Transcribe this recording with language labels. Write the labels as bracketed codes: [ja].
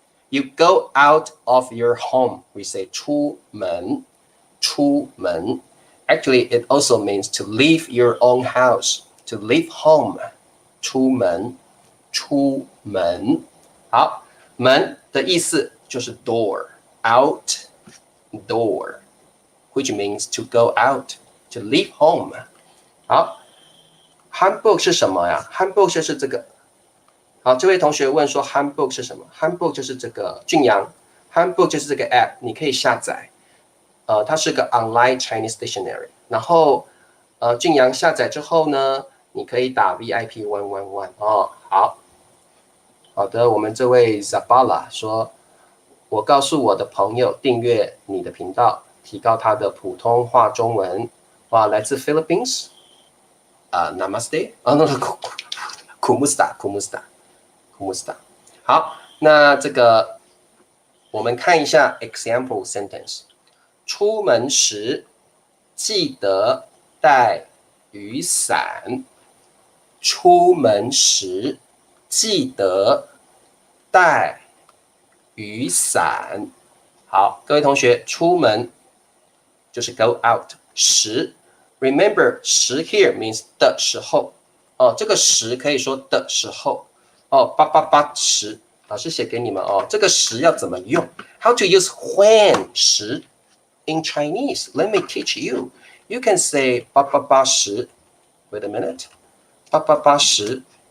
[en] You go out of your home. We say 出门. Actually, it also means to leave your own house. to leave home， [zh] 出门，出门。好，门的意思就是 [en] door， out door， which means to go out， to leave home。 [zh] 好 ，handbook 是什么呀 ？handbook 就是这个。好，这位同学问说 handbook 是什么 ？handbook 就是这个俊阳 ，handbook 就是这个 app， 你可以下载。它是个 [en] online Chinese dictionary。 [zh] 然后俊阳下载之后呢，你可以打 VIP111哦。好的，我们这位 Zabala 说，我告诉我的朋友订阅你的频道，提高他的普通话中文。哇，来自 Philippines。Namaste， Kumusta。好，那这个我们看一下 example sentence。出门时记得带雨伞。出门时记得带雨伞。好，各位同学，出门就是 [en] go out。时 remember 时 here means [zh] 的时候。这个时可以说的时候。 888时，老师写给你们这个时要怎么用 ？ [en] How to use when 时 in Chinese? Let me teach you. You can say 888时。Wait a minute. 888时。